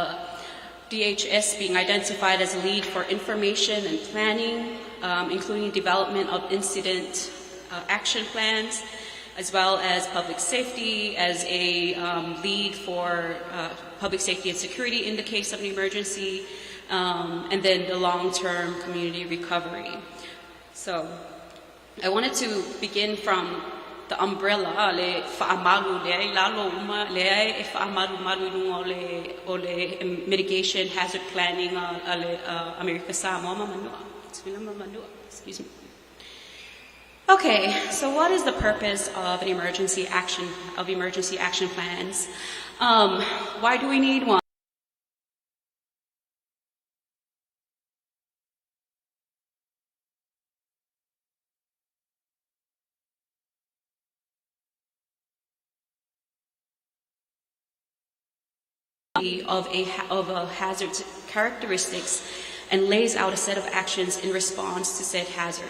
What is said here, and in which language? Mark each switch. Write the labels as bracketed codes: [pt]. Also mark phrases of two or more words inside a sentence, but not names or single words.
[en] So DHS being identified as a lead for information and planning, including development of incident action plans, as well as public safety as a lead for public safety and security in the case of an emergency, and then the long-term community recovery. So I wanted to begin from the umbrella [sm] le whaamalu le lalo uma le e whaamalu malu o le [en] mitigation hazard planning le Amerika Samoa manua. Excuse me. Okay, so what is the purpose of an emergency action plans? Why do we need one? Of a hazard's characteristics and lays out a set of actions in response to said hazard.